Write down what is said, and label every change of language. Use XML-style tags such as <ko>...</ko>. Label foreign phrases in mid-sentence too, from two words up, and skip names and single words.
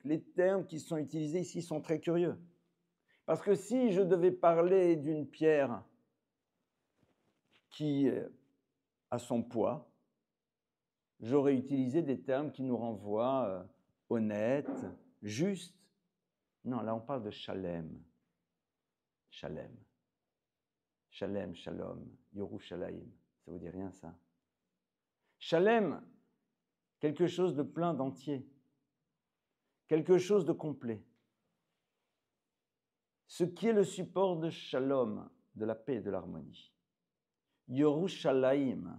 <fr>Les termes qui sont utilisés ici sont très curieux. Parce que si je devais parler d'une pierre qui a son poids, j'aurais utilisé des termes qui nous renvoient honnêtes, justes. Non, là on parle de shalem. Shalem.</fr> <he>Shalem, shalom, Yerushalayim.</he> <fr>Ça vous dit rien, ça? Shalem, quelque chose de plein, d'entier. Quelque chose de complet. Ce qui est le support de shalom, de la paix et de l'harmonie. Yerushalayim.</fr>